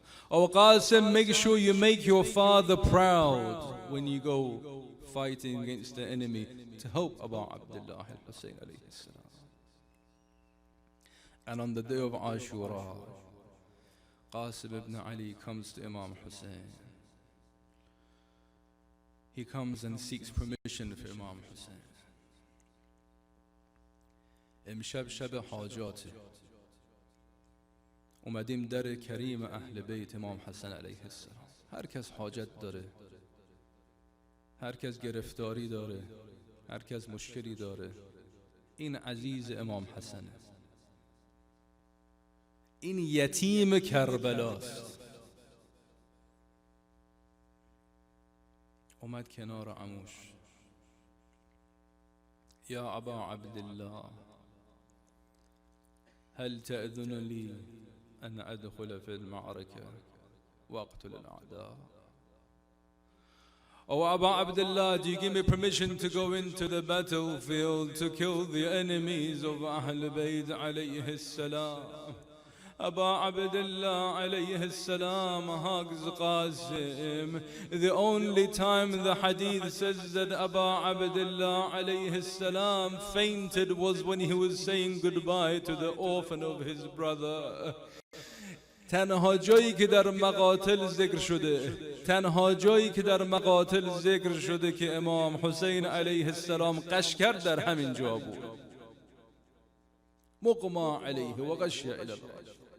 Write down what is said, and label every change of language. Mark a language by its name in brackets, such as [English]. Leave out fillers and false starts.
[English] Oh Qasim, make sure you make your father proud when you go fighting against the enemy to help Abu Abdullah al-Hussain alayhi salam." And on the day of Ashura, Qasim ibn Ali comes to Imam Hussain. He comes and seeks permission for Imam Hussain. [Persian] امشب شب حاجاته اومدیم در کریم اهل بیت امام حسن علیه السلام. هر کس حاجت داره، هر کس گرفتاری داره، هر کس مشکلی داره، این عزیز امام حسنه، این یتیم کربلاست. اومد کنار عموش. یا ابا عبدالله [Arabic] هل تأذن لي أن أدخل في المعركة وأقتل الأعداء؟ [English] Oh Abu Abdullah, do you give me permission to go into the battlefield to kill the enemies of Ahl Bayt alayhi salam? Abu Abdullah alayhi salam hugs Qasim. The only time the hadith says that Abu Abdullah alayhi salam fainted was when he was saying goodbye to the orphan of his brother. [Persian] تنها جایی که در مقاتل ذکر شده، تنها جایی که در مقاتل ذکر شده که امام حسین علیه السلام غش کرد در همین جا بود. [Arabic] مغمى علیه و غشی الی الراجل.